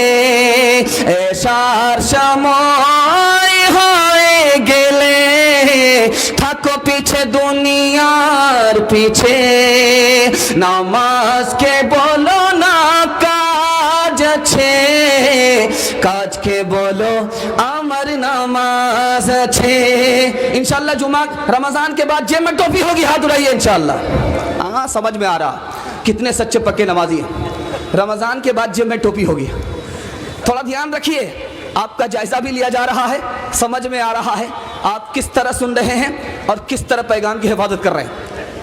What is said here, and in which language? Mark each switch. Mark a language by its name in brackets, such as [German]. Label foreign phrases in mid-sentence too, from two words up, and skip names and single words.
[Bangla] এশার সময় হয়ে গেলে থাকো পিছে দুনিয়ার পিছে, নামাজকে বলো না কাজ আছে, কাজকে বলো আমার নাম [Urdu] نماز چھے. انشاءاللہ جمعہ رمضان کے بعد جیب میں ٹوپی ہوگی, ہاتھ اٹھائیے انشاءاللہ. ہاں سمجھ میں آ رہا کتنے سچے پکے نمازی ہیں. رمضان کے بعد جیب میں ٹوپی ہوگی. تھوڑا دھیان رکھیے, آپ کا جائزہ بھی لیا جا رہا ہے, سمجھ میں آ رہا ہے آپ کس طرح سن رہے ہیں اور کس طرح پیغام کی حفاظت کر رہے ہیں.